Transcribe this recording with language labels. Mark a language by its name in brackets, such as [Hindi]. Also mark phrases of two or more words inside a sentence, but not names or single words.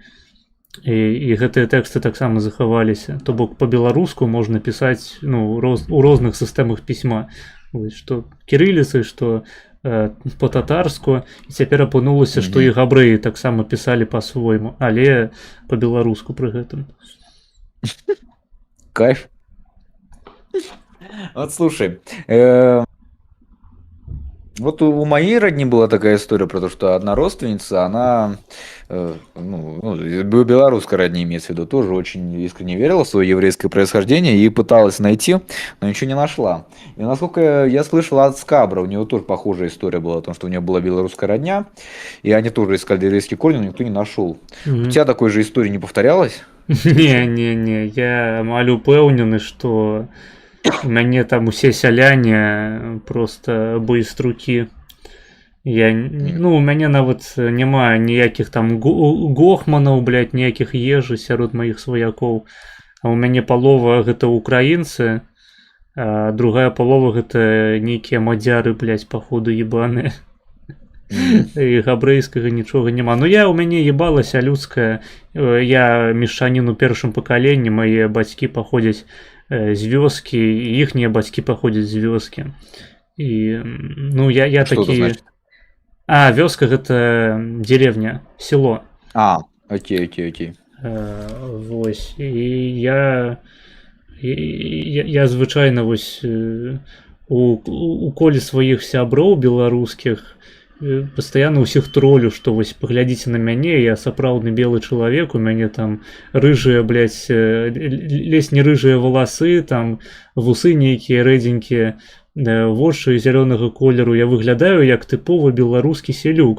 [Belarusian] І гэтыя тэксты таксама захаваліся. То бок па-беларуску можна пісаць, ну, у розных сістэмах пісьма. Што кірыліцы, што па-татарску, і цяпер апынулася, што і габрэі таксама пісалі па-свойму, але па-беларуску пры гэтым. Кайф. [Russian] Вот слушай, вот у моей родни была такая история про то, что одна родственница, она, белорусская родня имеется в виду, тоже очень искренне верила в свое еврейское происхождение и пыталась найти, но ничего не нашла. И насколько я слышал от Скабра, у него тоже похожая история была о том, что у него была белорусская родня, и они тоже искали еврейские корни, но никто не нашел. У тебя такой же истории не повторялось? [Belarusian] Не, я малю упэўнены, што У мяне там усе сяляне просто байструкі. Ну, у мяне нават няма ніякіх там гохманаў, блядь, ніякіх ежы сярод маіх сваякоў. А у мяне палова гэта украінцы, а другая палова гэта нейкія мадзяры, блядь, паходу ебаныя. І габрэйскага нічога няма. Ну у мяне ебалася людская. Я мешчанін у першым пакаленні, мае бацькі паходзяць з вёскі, і іхнія бацькі паходзяць з вёскі. І ну я [Russian] Что это [Belarusian] такі. [Russian] значит? [Belarusian] А, вёска гэта дзеревня, село. Окей. Вось. І я звычайна вось у коле сваіх сяброў беларускіх пастаянна ўсіх тролю, што вось паглядзіце на мяне, я сапраўдны белы чалавек, у мяне там рыжыя, блядь, ледзь не рыжыя валасы, там вусы нейкія рэдзенькія, вочы зялёнага колеру, я выглядаю як тыповы беларускі селюк.